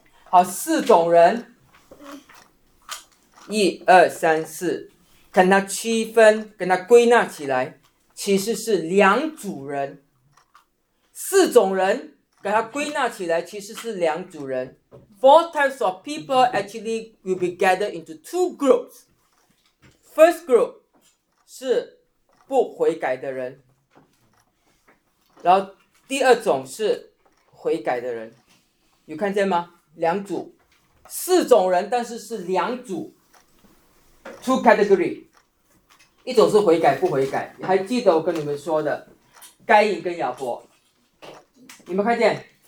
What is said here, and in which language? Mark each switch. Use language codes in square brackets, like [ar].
[zh] 好，四种人。1、2、3、4，跟他区分，跟他归纳起来，其实是两组人。四种人跟他归纳起来，其实是两组人。 [en] Four types of people actually will be gathered into two groups. First group [zh] 是不悔改的人，然后第二种是悔改的人。有看见吗？两组。四种人，但是是两组 ， [en] two category， [zh] 一种是悔改不悔改，你还记得我跟你们说的，该隐跟亚伯，你们看见？